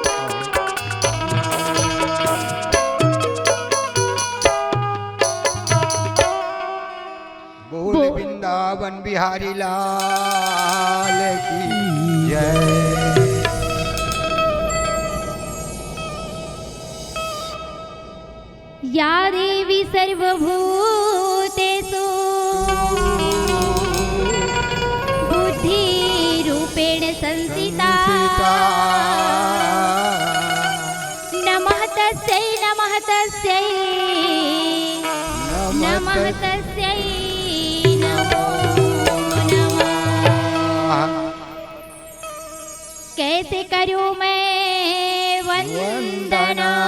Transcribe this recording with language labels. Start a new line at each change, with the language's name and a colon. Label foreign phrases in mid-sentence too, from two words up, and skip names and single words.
Hindi: बोल वृंदावन बिहारी लाल की जय।
Sanskrit: या देवी सर्वभूतेषु बुद्धि रूपेण संस्थिता नमः तस्यै नमः तस्यै नमः तस्यै नमो नमः।
Hindi: कैसे करूं मैं वंदना